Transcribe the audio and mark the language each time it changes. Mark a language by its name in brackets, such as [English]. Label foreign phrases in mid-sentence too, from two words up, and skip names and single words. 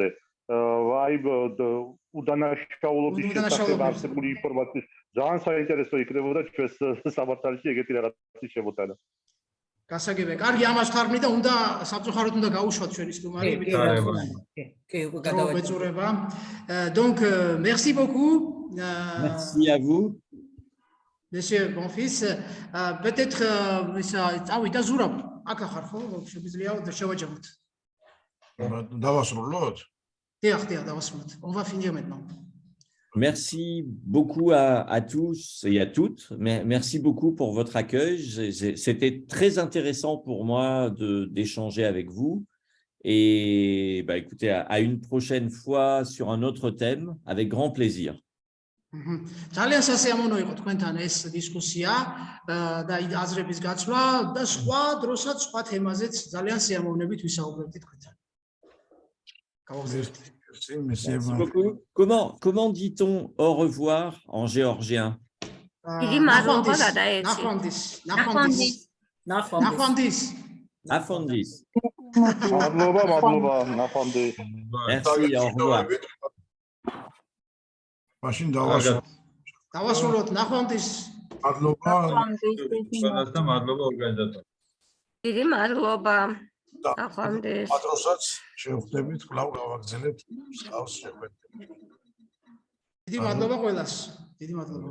[Georgian] აი უდანაშაულობის შესახებ არსებული ინფორმაციის ძალიან საინტერესო იქნებოდა ჩვენს სამართალში ეგეთი რაღაცის შემოტანა. გასაგებია. კარგი, ამას თარგმნი და უნდა სამწუხაროდ უნდა გაუშვათ ჩვენი სტუმარი. კი, უკვე გადავაჭრება. [French] Donc merci beaucoup. Merci à vous. Monsieur Bonfils, peut-être [Georgian] წავიდა ზურაბ. აქ ახარ ხო? შეგვიძლია შევაჯამოთ. დავასრულოთ? დიახ, დავასრულოთ. [French] On va finir maintenant. Merci beaucoup à tous et à toutes. Merci beaucoup pour votre accueil. C'était très intéressant pour moi d'échanger avec vous. Et écoutez, à une prochaine fois sur un autre thème, avec grand plaisir. [Georgian] ძალიან სასიამოვნო იყო თქვენთან ეს დისკუსია და აზრების გაცვლა და სხვა დროსაც სხვა თემაზეც ძალიან სიამოვნებით ვისაუბრებთ თქვენთან. [French] Merci beaucoup. Comment dit-on au revoir en géorgien? [Georgian] Afondis. [French] Merci, au revoir. [Georgian] Machine დავასრულოთ ნახვამდის. მადლობა. ყველასთან მადლობა ორგანიზატორს. დიდი მადლობა. ნახვამდის. პატროსაც შევხვდებით, კვლავ გავაგზავნებთ მსგავს შეხვედრებს. დიდი მადლობა ყველას. დიდი მადლობა.